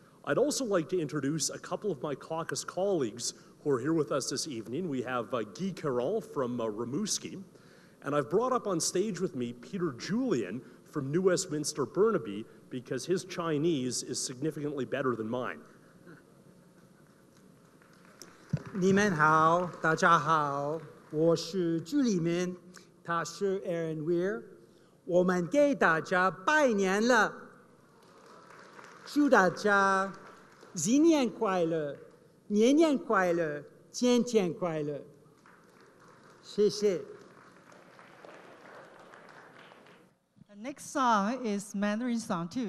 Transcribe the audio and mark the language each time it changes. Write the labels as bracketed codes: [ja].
[en] I'd also like to introduce a couple of my caucus colleagues who are here with us this evening. We have Guy Caron from Rimouski, and I've brought up on stage with me Peter Julian from New Westminster Burnaby because his Chinese is significantly better than mine. [zh] 你们好，大家好，我是朱立明，他是 Aaron Weir， 我们给大家拜年了，祝大家新年快乐，年年快乐，天天快乐，谢谢。 [en] The next song is Mandarin song too.